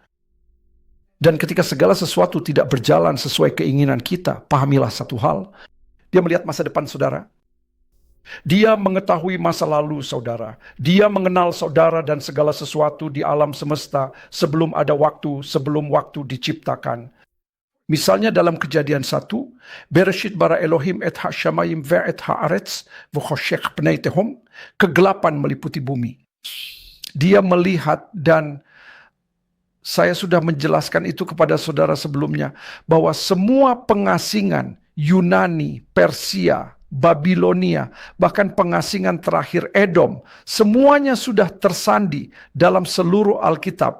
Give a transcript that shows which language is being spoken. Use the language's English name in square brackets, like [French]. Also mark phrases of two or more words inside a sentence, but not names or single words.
[Indonesian] Dan ketika segala sesuatu tidak berjalan sesuai keinginan kita, pahamilah satu hal. Dia melihat masa depan saudara. Dia mengetahui masa lalu saudara. Dia mengenal saudara dan segala sesuatu di alam semesta sebelum ada waktu, sebelum waktu diciptakan. Misalnya dalam Kejadian 1, [Hebrew] בראשית ברא אלהים את השמים ואת הארץ וחשך פני תהום, [Indonesian] kegelapan meliputi bumi. Dia melihat, dan saya sudah menjelaskan itu kepada saudara sebelumnya, bahwa semua pengasingan Yunani, Persia, Babilonia, bahkan pengasingan terakhir Edom, semuanya sudah tersandi dalam seluruh Alkitab.